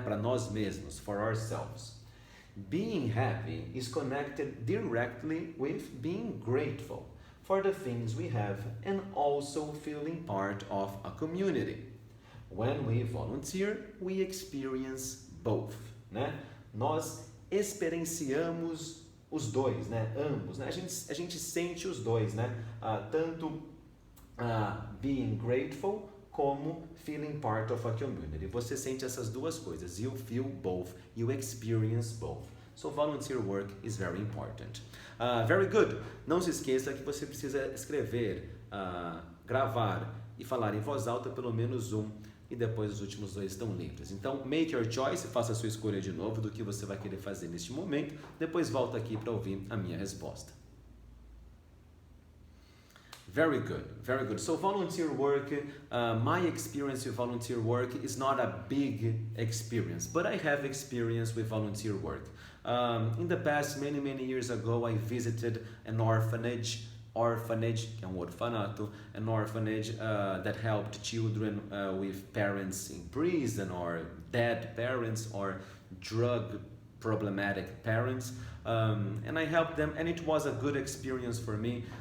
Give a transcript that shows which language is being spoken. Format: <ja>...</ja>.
<pt>Para nós mesmos,</pt> <en>for ourselves. Being happy is connected directly with being grateful for the things we have and also feeling part of a community. When we volunteer, we experience both, né?</en> <pt>Nós experienciamos os dois, né? Ambos, né? A gente sente os dois, né? Tanto</pt> <en>being grateful</en> <pt>como</pt> <en>feeling part of a community.</en> <pt>Você sente essas 2 coisas.</pt> <en>You feel both. You experience both. So volunteer work is very important. Very good.</en> <pt>Não se esqueça que você precisa escrever, gravar e falar em voz alta pelo menos e depois os últimos 2 estão livres. Então,</pt> <en>make your choice,</en> <pt>faça a sua escolha de novo do que você vai querer fazer neste momento. Depois volta aqui para ouvir a minha resposta.</pt> <en>Very good, very good. So volunteer work, my experience with volunteer work is not a big experience, but I have experience with volunteer work. In the past, many years ago, I visited an orphanage,</en> <pt>que é orfanato,</pt> <en>an orphanage that helped children with parents in prison or dead parents or drug problematic parents, and I helped them, and it was a good experience for me.</en>